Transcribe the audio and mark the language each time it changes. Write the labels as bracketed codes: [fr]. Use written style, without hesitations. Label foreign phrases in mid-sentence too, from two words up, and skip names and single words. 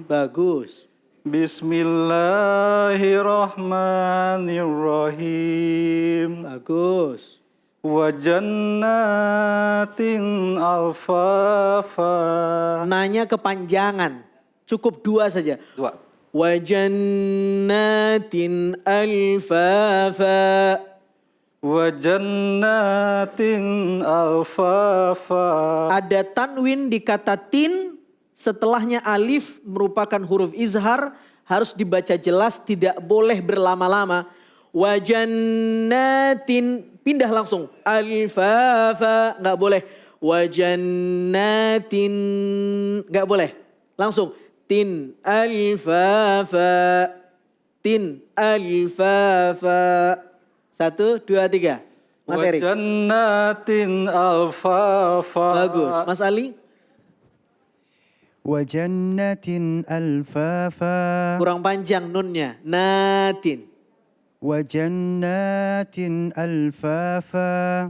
[id] Bagus. [ar] بسم الله الرحمن الرحيم. [id] Bagus. [ar] وجنات ألفافا. [id] Nanya kepanjangan. Cukup 2 saja. 2. [ar] وجنات ألفافا. وجنات ألفافا. [id] Ada tanwin di kata tin, setelahnya alif merupakan huruf izhar, harus dibaca jelas, tidak boleh berlama-lama. [ar] وجنات, [id] pindah langsung. Alfafa, nggak boleh. [ar] وجنات, [id] nggak boleh. Langsung. [ar] تن ألفافا. تن ألفافا. [id] 1, 2, 3. Mas Erik. [ar] وجنات ألفافا. [id] Bagus. Mas Ali. [ar] وجنات ألفافا. [id] Kurang panjang nunnya. Natin. [ar] وجنات ألفافا.